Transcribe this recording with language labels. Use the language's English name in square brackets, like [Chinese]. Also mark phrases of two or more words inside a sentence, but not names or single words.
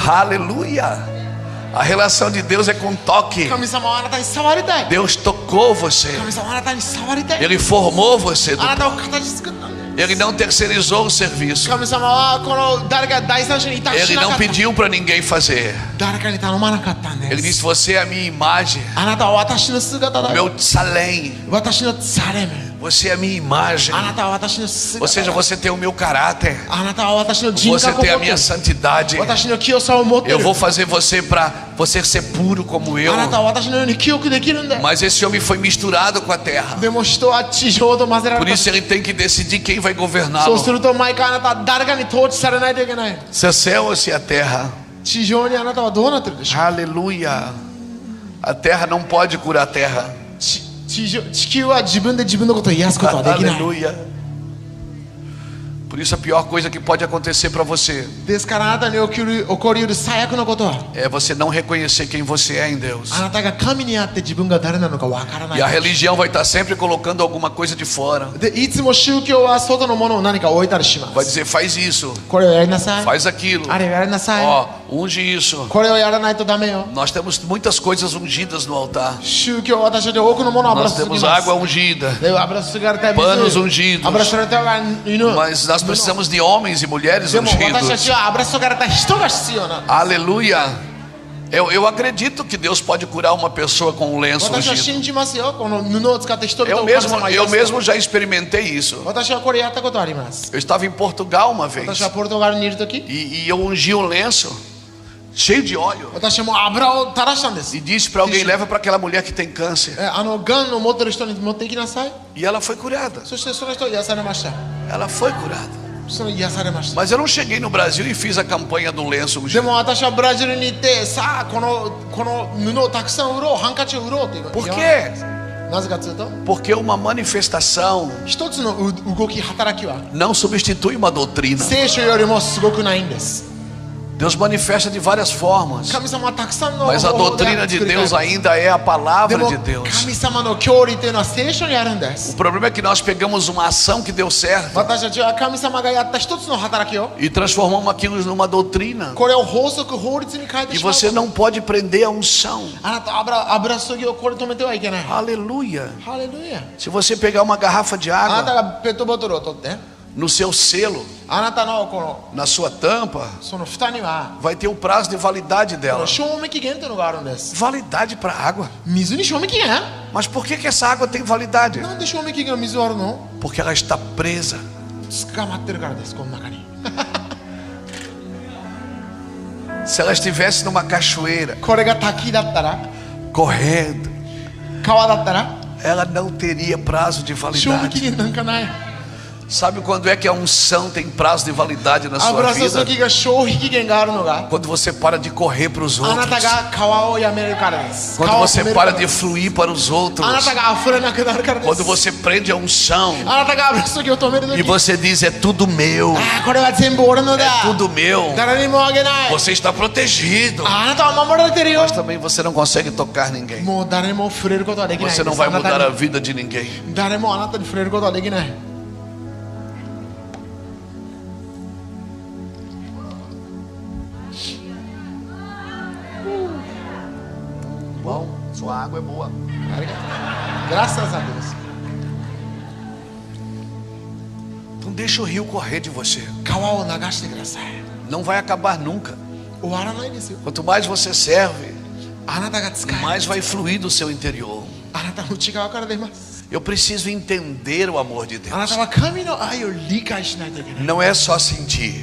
[Portuguese] Aleluia. A relação de Deus é com toque. [Japanese] 神様はあなたに触りたい。 [Portuguese] Deus tocou você. [Japanese] 神様はあなたに触りたい。 [Portuguese] Ele formou você. [Japanese] あなたを形作ったんだよ。 [Portuguese] Ele não terceirizou o serviço. [Japanese] 神様はこの誰か第三者に委託し [Portuguese] Ele [Japanese] なか [Portuguese] não [Japanese] った。 [Portuguese] pediu para ninguém fazer. [Japanese] 誰かに頼まなかったん [Portuguese] Ele [Japanese] です。 [Portuguese] disse: você é a minha imagem, [Japanese] あなたは私の姿だよ。 [Portuguese] meu salém. [Japanese] 私のサレム。 [Portuguese] Você é a minha imagem. [Japanese] あなたは私の姿 [Portuguese] Ou seja, [Japanese] だよ。 [Portuguese] você tem o meu caráter. [Japanese] あなたは私の人 [Portuguese] Você [Japanese] 格を [Portuguese] tem [Japanese] 持 [Portuguese] a [Japanese] って [Portuguese] minha [Japanese] る。 [Portuguese] santidade. [Japanese] 私の清さを持ってい [Portuguese] Eu [Japanese] る。 [Portuguese] vou fazer você para você ser puro como eu. [Japanese] あなたは私のように記憶できるんだよ。 [Portuguese] Mas esse homem foi misturado com a terra. [Japanese] でも人は地上と混ぜら [Portuguese] Por [Japanese] れた。 [Portuguese] isso ele tem que decidir quem vai [Japanese] そう [Portuguese] governá-lo. [Japanese] すると毎回あなたは誰かに統治されないといけない。 [Portuguese] Se é céu ou se é terra. [Japanese] 地上にあなたはどうなってるでしょう。 [Portuguese] Aleluia. A terra não pode curar a terra. [Japanese] 地球は自分で自分のことを癒すことはできない。 [Portuguese] Aleluia. Por isso a pior coisa que pode acontecer para você [Japanese] ですからあなたに起こりうる最悪のことは、 [Portuguese] é você não reconhecer quem você é em Deus. [Japanese] あなたが神にあって自分が誰なのかわからな [Portuguese] E a [Japanese] い。 [Portuguese] religião vai estar sempre colocando alguma coisa de fora. [Japanese] でいつも宗教は外のものを何か置いたりしま [Portuguese] Vai [Japanese] す。 [Portuguese] dizer, faz isso, [Japanese] これをやりなさい。 [Portuguese] faz aquilo. [Japanese] あれをやりなさい。 [Portuguese] Ó, unge isso. [Japanese] これをやらないとダメよ。 [Portuguese] Nós temos muitas coisas ungidas no altar. [Japanese] 宗教は私たち多くのものを油 [Portuguese] Nós [Japanese] 注ぎ [Portuguese] temos [Japanese] ます [Portuguese] água。ungida, [Japanese] で油注がれた [Portuguese] panos [Japanese] 水、 [Portuguese] ungidos. [Japanese] 油注がれた犬。 [Portuguese] Mas nós precisamos de homens e mulheres [Japanese] でも私た [Portuguese] ungidos. [Japanese] ちは油注がれた人が必要なんです。 [Portuguese] Aleluia. Eu acredito que Deus pode curar uma pessoa com um lenço [Japanese] 私は [Portuguese] ungido. [Japanese] 信じますよ。この布を使って人々 [Portuguese] Eu [Japanese] を神様が [Portuguese] mesmo, [Japanese] 癒 [Portuguese] eu [Japanese] す。 [Portuguese] mesmo já experimentei isso. [Japanese] 私はこれやったことあります。 [Portuguese] Eu estava em Portugal uma vez [Japanese] 私はポルトガルにいるとき、 [Portuguese] e eu ungi um lenço cheio de óleo [Japanese] 私はもう油を垂らしたんです。 [Portuguese] e disse para alguém: leva para aquela mulher que tem câncer. [Japanese] がんを持ってる人に持っていきなさい。 [Portuguese] E ela foi curada. [Japanese] そしてその人は癒されました。 [Portuguese] Ela foi curada. [Japanese] その癒されました。 [Portuguese] Mas eu não cheguei no Brasil e fiz a campanha do lenço [Japanese] で [Portuguese] ungido. [Japanese] も私はブラジルに行ってさあこの布をたくさん売ろう、ハンカチを売ろうっていうの。 [Portuguese] Por quê? [Japanese] なぜかというと、 [Portuguese] Porque uma manifestação [Japanese] 一つの動き働きは [Portuguese] não substitui uma doutrina. [Japanese] 聖書よりもすごくないんです。 [Portuguese] Deus manifesta de várias formas. [Japanese] 神様はたくさんの [Portuguese] Mas a [Japanese] 方法で [Portuguese] doutrina de [Japanese] 作りたい [Portuguese] Deus ainda é a [Japanese] で [Portuguese] palavra [Japanese] も [Portuguese] de Deus. [Japanese] 神様の教理というのは聖書にあるんで [Portuguese] O [Japanese] す。 [Portuguese] problema é que nós pegamos uma ação que deu certo [Japanese] 私たちは神様がやった一つの働きを [Portuguese] e transformamos aquilo numa doutrina. [Japanese] これを法則法律に変えて [Portuguese] E [Japanese] しまう。 [Portuguese] você não pode prender a unção. [Japanese] あなた油注ぎをこれ止めてはいけない。 [Portuguese] Aleluia. [Japanese] ハレルヤ。 [Portuguese] Se você pegar uma garrafa de [Japanese] あなた [Portuguese] água [Japanese] がペットボトルを取って、 [Portuguese] no seu selo, [Japanese] あなたのこの [Portuguese] na sua tampa, [Japanese] その蓋には [Portuguese] vai ter o prazo de validade [Japanese] こ [Portuguese] dela. [Japanese] の賞味期限というのがあるんです。 [Portuguese] Validade para água. [Japanese] 水に賞味期限？ [Portuguese] Mas por que essa água tem validade? [Japanese] なんで賞味期限の水はあるの？ [Portuguese] Porque ela está presa. [Japanese] 捕まってるからです、この中に。 [Portuguese] Se ela estivesse numa cachoeira, [Japanese] これが滝だったら [Portuguese] correndo, [Japanese] 川だったら [Portuguese] ela não teria prazo de [Japanese] 賞味期 [Portuguese] validade. [Japanese] 限なんかない [Portuguese] Sabe quando é que a unção tem prazo de validade na sua [Japanese] 油注 [Portuguese] vida? [Japanese] ぎが消費期限があるのが [Portuguese] Quando você para de correr para os [Japanese] あなた [Portuguese] outros. [Japanese] が川をやめるからです [Portuguese] Quando [Japanese] 川を [Portuguese] você [Japanese] 止めるか [Portuguese] para [Japanese] ら [Portuguese] de [Japanese] です [Portuguese] fluir para os outros. [Japanese] あなたが溢れなくなるからで [Portuguese] Quando [Japanese] す [Portuguese] você prende a unção [Japanese] あなたが油注ぎを止めると [Portuguese] e [Japanese] き [Portuguese] você diz é tudo meu, [Japanese] ああこれは全部俺のだ [Portuguese] é tudo meu, [Japanese] 誰にもあげない [Portuguese] você está protegido. [Japanese] あなたは守られてるよ [Portuguese] Mas também você não consegue tocar ninguém. [Japanese] もう誰も触れることはできないで [Portuguese] Você [Japanese] す [Portuguese] não vai [Japanese] あな [Portuguese] mudar [Japanese] た [Portuguese] a [Japanese] に [Portuguese] vida de ninguém. [Japanese] 誰もあなたに触れることはできない [Portuguese] Bom, sua água é boa. Graças a Deus Então deixa o rio correr de você. [Japanese] 川を流してください [Portuguese] Não vai acabar nunca. [Japanese] 終わらないですよ [Portuguese] Quanto mais você serve, [Japanese] あなたが使え [Portuguese] mais vai fluir do seu interior. [Japanese] あなたの内側から出ます [Portuguese] Eu preciso entender o amor de [Japanese] あな [Portuguese] Deus. [Japanese] たは神の愛を理解しないといけない [Portuguese] Não é só sentir,